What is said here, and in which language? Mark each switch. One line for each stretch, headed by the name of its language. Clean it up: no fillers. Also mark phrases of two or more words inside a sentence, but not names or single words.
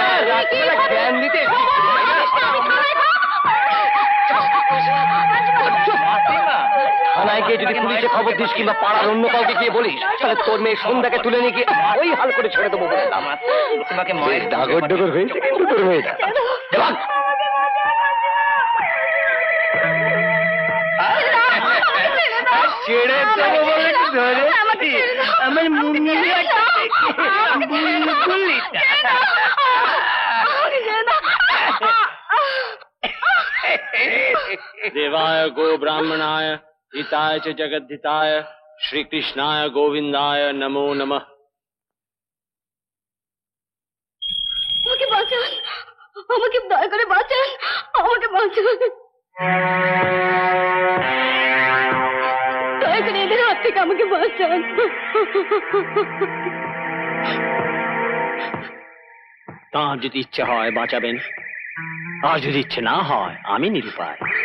Bangla: থানায় গিয়ে যদি পুলিশে খবর দিস কিংবা পাড়ার অন্য কাউকে গিয়ে বলিস, তাহলে তোর মেয়ে সন্ধ্যাকে তুলে নিয়ে গিয়ে ওই হাল করে ছেড়ে দেবো বলে তোমাকে ডাগর ডগর হয়েছে কিন্তু তোর মেয়েটা। ছেড়ে দেবো বলে ধরেছি আমার
Sanskrit: देवाय गो ब्राह्मणाय हिताय च जगद्धिताय श्री कृष्णाय गोविंदाय नमो नमः।
Bangla: আমাকে বাঁচান, আমাকে দয়া করে বাঁচান, আমাকে বাঁচান, দয়া করে এদের হাত থেকে আমাকে বাঁচান। তাঁর যদি ইচ্ছে হয় বাঁচাবেন, আর যদি ইচ্ছে না হয় আমি নিরুপায়।